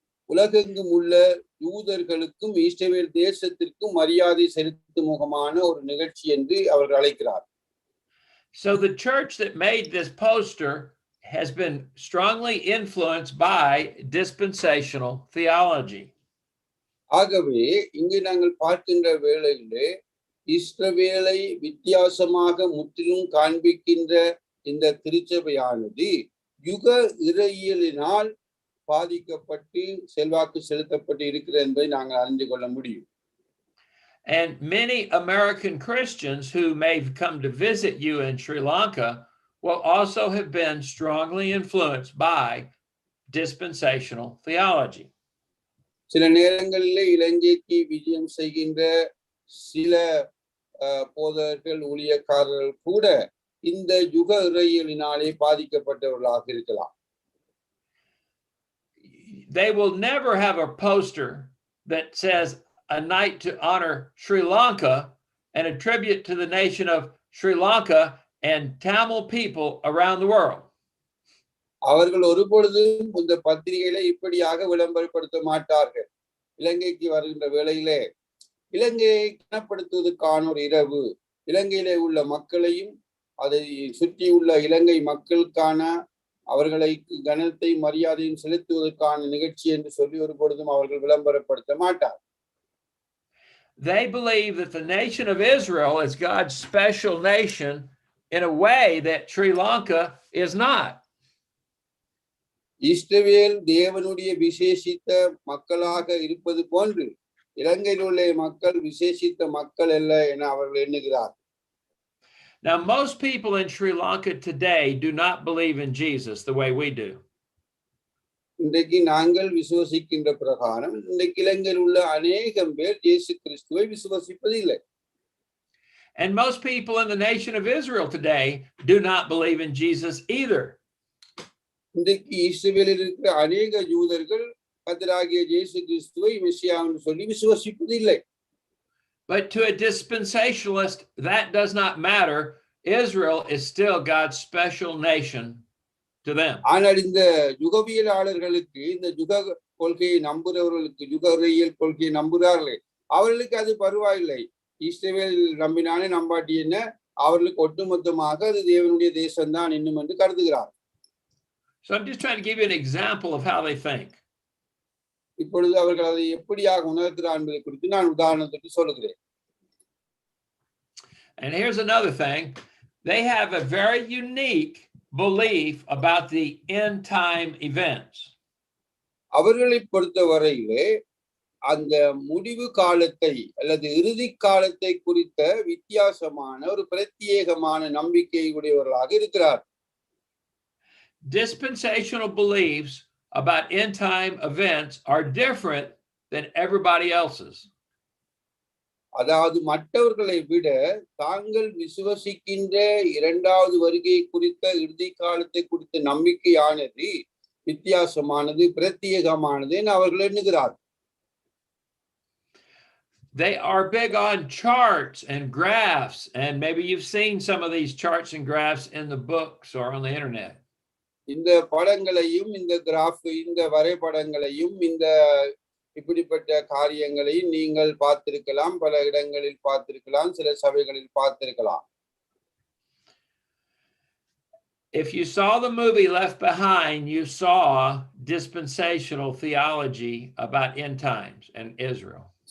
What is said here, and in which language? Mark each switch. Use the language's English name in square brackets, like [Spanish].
[Tamil] உலகெங்கும் உள்ள யூதர்களுக்கும் இஸ்ரவேல் தேசத்திற்கும் மரியாதை செலுத்தும் முகமான ஒரு நிகழ்ச்சி என்று அவர்கள் அழைக்கிறார். [English] So the church that made this poster has been strongly influenced by dispensational theology. [Tamil] ஆகவே இங்கு நாங்கள் பார்க்கின்ற வேளையிலே இஸ்ரவேலை வித்தியாசமாக முற்றிலும் காண்பிக்கின்ற இந்த திருச்சபையானது யுக இறையியலினால் பாதிக்கப்பட்டு செல்வாக்கு செலுத்தப்பட்டு இருக்கிறது என்பதை நாங்கள் அறிந்து கொள்ள முடியும். [English] And many American Christians who may come to visit you in Sri Lanka will also have been strongly influenced by dispensational theology. [Tamil] சில நேரங்களிலே இலங்கைக்கு விஜயம் செய்கின்ற சில போதகர்கள் ஊழியக்காரர்கள் கூட இந்த யுக இறையியலினாலே பாதிக்கப்பட்டவர்களாக இருக்கலாம். [English] They will never have a poster that says a night to honor Sri Lanka and a tribute to the nation of Sri Lanka and Tamil people around the world. [Tamil] அவர்கள் ஒருபொழுதும் இந்த பத்திரிகையில இப்படியாக விளம்பரப்படுத்த மாட்டார்கள். இலங்கைக்கு வருகின்ற வேளையிலே இலங்கையை கனப்படுத்துவதற்கான ஒரு இரவு, இலங்கையிலே உள்ள மக்களையும் அதை சுற்றியுள்ள இலங்கை மக்களுக்கான அவர்களை கனத்தை மரியாதையும் செலுத்துவதற்கான நிகழ்ச்சி என்று சொல்லி ஒருபொழுதும் அவர்கள் விளம்பரப்படுத்த மாட்டார். [English] They believe that the nation of Israel is God's special nation in a way that Sri Lanka is not. [Tamil] இஸ்ரவேல் தேவனுடைய விசேஷித்த மக்களாக இருப்பது போன்று இலங்கையில் உள்ள மக்கள் விசேஷித்த மக்கள் அல்ல என அவர்கள் எண்ணுகிறார். [English] Now, most people in Sri Lanka today do not believe in Jesus the way we do. [Tamil] இன்றைக்கு நாங்கள் விசுவசிக்கின்ற பிரகாரம் இன்றைக்கு இலங்கையில் உள்ள அநேகம் பேர் இயேசு கிறிஸ்துவை விசுவசிப்பதில்லை. [English] And most people in the nation of Israel today do not believe in Jesus either. [Tamil] இன்றைக்கு இஸ்ரவேலில் இருக்கிற அநேக யூதர்கள் கர்த்தராகிய இயேசு கிறிஸ்துவை மெசியா என்று சொல்லி விசுவசிப்பதில்லை. [English] But to a dispensationalist, that does not matter. Israel is still God's special nation to them. [Tamil] ஆனால் இந்த யுகவியலாளர்களுக்கு, இந்த யுக கொள்கையை நம்புகிறவர்களுக்கு, யுக இறையியல் கொள்கையை நம்புகிறார்களே, அவர்களுக்கு அது பரவாயில்லை. இஸ்ரவேல் நம்பினானே நம்பாட்டி என்ன, அவர்களுக்கு ஒட்டுமொத்தமாக அது தேவனுடைய தேசம்தான் இன்னும் என்று கருதுகிறார். [English] So I'm just trying to give you an example of how they think. [Tamil] இப்பொழுது அவர்கள் அதை எப்படியாக உணர்கிறார் என்பதை குறித்து நான் உதாரணத்துக்கு சொல்லுகிறேன். [English] And here's another thing. They have a very unique belief about the end time events. [Tamil] அவர்களை பொறுத்தவரையிலே அந்த முடிவு காலத்தை அல்லது இறுதி காலத்தை குறித்த வித்தியாசமான ஒரு பிரத்யேகமான நம்பிக்கை உடையவர்களாக இருக்கிறார். [English] Dispensational beliefs about end time events are different than everybody else's. [Tamil] அதாவது மற்றவர்களை விட தாங்கள் விசுவசிக்கின்ற இரண்டாவது வருகை குறித்த இறுதி காலத்தை குறித்த நம்பிக்கையானது வித்தியாசமானது, பிரத்யேகமானது என்று அவர்கள் எண்ணுகிறார். [English] They are big on charts and graphs, and maybe you've seen some of these charts and graphs in the books or on the internet. [Tamil] இந்த படங்களையும் இந்த கிராஃப், இந்த வரைபடங்களையும் இந்த இப்படிப்பட்ட காரியங்களையும் நீங்கள் பார்த்திருக்கலாம், பல இடங்களில் பார்த்திருக்கலாம், சில சபைகளில் பார்த்திருக்கலாம். [English] If you saw the movie Left Behind, you saw dispensational theology about end times and Israel.